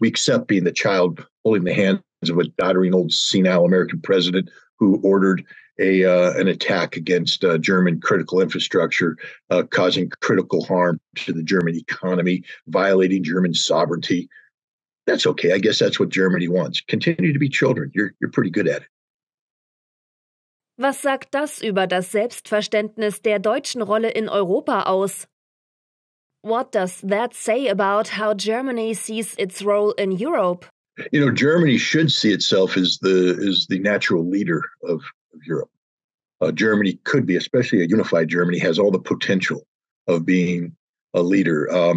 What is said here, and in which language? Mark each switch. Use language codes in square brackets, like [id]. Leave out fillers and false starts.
[en] We accept being the child holding the hands of a doddering old senile American president who ordered an attack against German critical infrastructure, causing critical harm to the German economy, violating German sovereignty. That's okay. I guess that's what Germany wants. Continue to be children. You're pretty good at it. [de] Was sagt das über das Selbstverständnis der deutschen Rolle in Europa aus? [en] What does that say about how Germany sees its role in Europe? Germany should see itself as the natural leader of Europe. Germany could be, especially a unified Germany, has all the potential of being a leader.